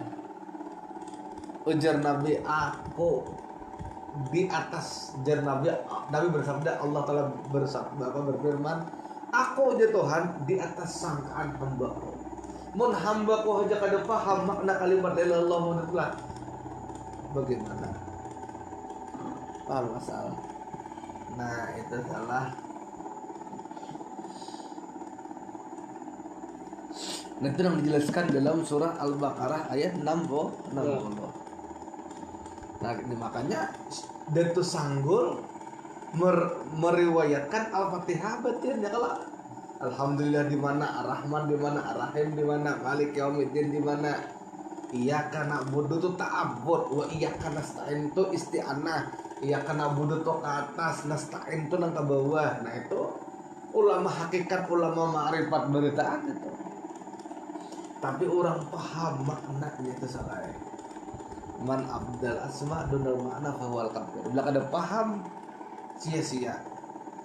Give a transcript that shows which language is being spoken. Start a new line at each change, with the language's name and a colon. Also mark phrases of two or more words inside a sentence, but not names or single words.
Banjar: Ujar Nabi, aku di atas jar Nabi bersabda, Allah Ta'ala berfirman, aku aja Tuhan di atas sangkaan hamba-Ku. Mun hamba-Ku aja kada paham makna kalimat
Arabic: لا إله إلا الله,
Indonesian: bagaimana? Paham masalah. Nah, itu salah. Nanti yang dijelaskan dalam surah Al-Baqarah ayat 60. Nah, makanya Datu Sanggul meriwayatkan Al-Fatihah batin ya kalau Alhamdulillah di mana, Ar-Rahman di mana, Ar-Rahim di mana,
Arabic: مالك يوم الدين
Indonesian: di mana.
Arabic: إياك نعبد tu تعبد وإياك نستعين tu isti'anah. إياك نعبد
Banjar: tu ke atas, nasta'in tu nang ke bawah. Nah, itu ulama hakikat, ulama ma'rifat beritaan itu.
Indonesian: Tapi orang paham maknanya itu salah.
Arabic: من عبد الأسماء دون المعنى فهو الكافر.
Banjar: Bila kada paham sia-sia.